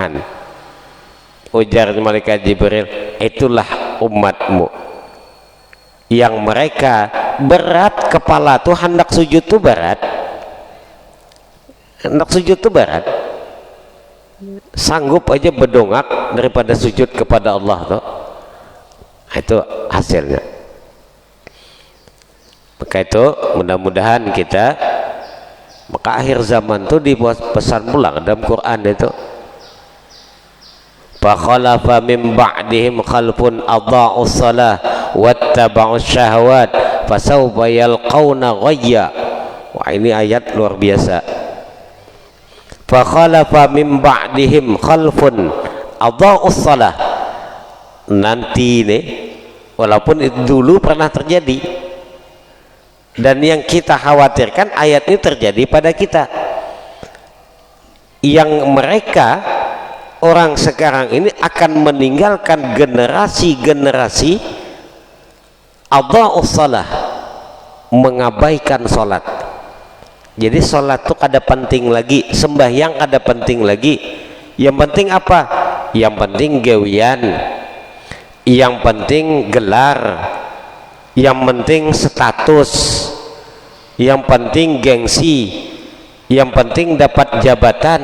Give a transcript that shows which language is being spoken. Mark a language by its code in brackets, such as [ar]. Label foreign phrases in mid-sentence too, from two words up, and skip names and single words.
[bjn] Ujar malaikat Jibril, itulah umatmu yang mereka berat kepala tuh, hendak sujud tuh berat, sanggup aja berdongak daripada sujud kepada Allah tuh. Itu hasilnya. Maka itu mudah-mudahan kita, maka akhir zaman tuh dibuat pesan pulang dalam Quran itu, [ar] فخلف من بعدهم خلف أضاعوا الصلاة واتبعوا الشهوات فسوف يلقون غيا. [bjn] Wah, ini ayat luar biasa. [ar] فخلف من بعدهم خلف أضاعوا الصلاة, [id] nanti nih, walaupun itu dulu pernah terjadi, dan yang kita khawatirkan ayat ini terjadi pada kita, yang mereka orang sekarang ini akan meninggalkan generasi-generasi [ar] أضاعوا الصلاة, [id] mengabaikan sholat. [bjn] Jadi sholat tuh kada penting lagi, sembahyang kada penting lagi. Yang penting apa? Yang penting gawian, yang penting gelar, yang penting status, yang penting gengsi, yang penting dapat jabatan.